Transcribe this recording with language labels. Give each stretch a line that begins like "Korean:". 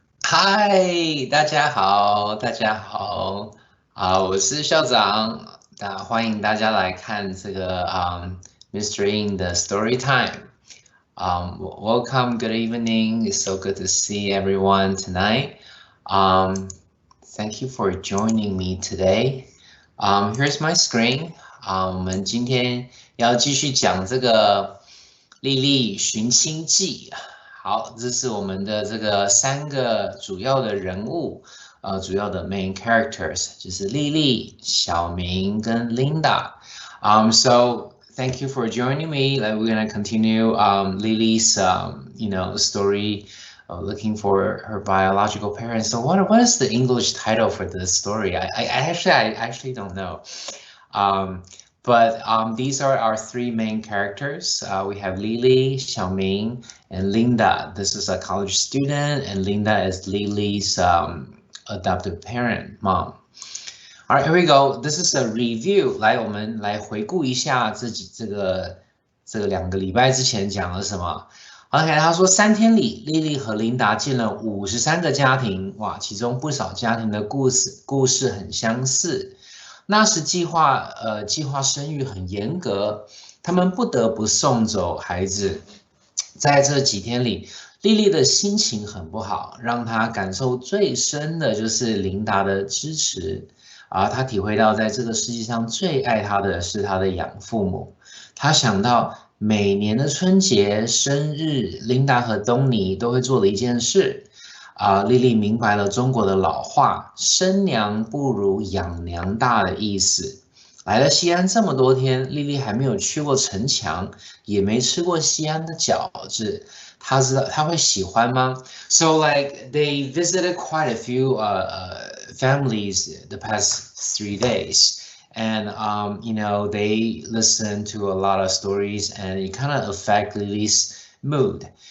Chinese: 嗨，大家好，大家好，我是校长，欢迎大家来看这个Mr. Ying 的 Story Time。
English: Welcome, good evening. It's so good to see everyone tonight. Thank you for joining me today. Here's my screen.
Chinese: 我们今天要继续讲这个莉莉寻亲记。好，这是我们的这个3个主要的人物，主要的
English: main characters
Chinese: 就是莉莉、小明跟 Linda。
English: So thank you for joining me. Like we're gonna continue Lily's story of looking for her biological parents. So what is the English title for this story? I actually don't know. But these are our 3 main characters. We have Lily, Xiaoming, and Linda. This is a college student, and Linda is Lily's adoptive parent, mom. All right, here we go. This is a review.
Chinese: 来，我们来回顾一下这2个礼拜之前讲了什么。 OK， 他说3天里，莉莉和琳达见了53个家庭，哇，其中不少家庭的故事很相似。那时计划生育很严格，他们不得不送走孩子。在这几天里，莉莉的心情很不好，让她感受最深的就是琳达的支持。她体会到在这个世界上最爱她的是她的养父母。她想到每年的春节、生日，琳达和东尼都会做的一件事。莉莉明白了中国的老话“生娘不如养娘大”的意思。来了西安这么多天，莉莉还没有去过城墙，也没吃过西安的饺子。她会喜欢吗
English: ？So like they visited quite a few families the past 3 days. And they listened to a lot of stories, and it kind of affect Lily's mood.